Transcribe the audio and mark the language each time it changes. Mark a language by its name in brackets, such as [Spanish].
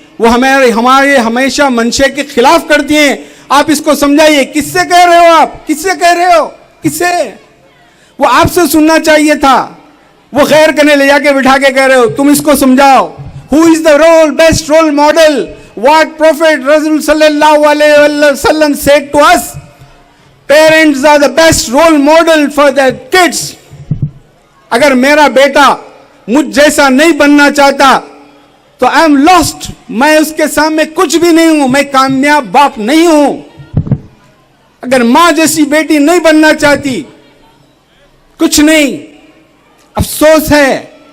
[Hindi] वो हमारे हमेशा मंशे के खिलाफ करती हैं। आप इसको समझाइए, किससे कह रहे हो आप? किससे कह रहे हो? किससे? वो आपसे सुनना चाहिए था, वो गैर करने ले जाके बिठा के कह रहे हो। तुम इसको समझाओ, [English] Who is the best role model? What Prophet Rasul sallallahu alaihi wasallam said to us, parents are the best role model for their kids. [Hindi] अगर मेरा बेटा मुझ जैसा नहीं बनना चाहता तो [English] I am lost, [Hindi] मैं उसके सामने कुछ भी नहीं हूं, मैं कामयाब बाप नहीं हूं। अगर मां जैसी बेटी नहीं बनना चाहती, कुछ नहीं, अफसोस है।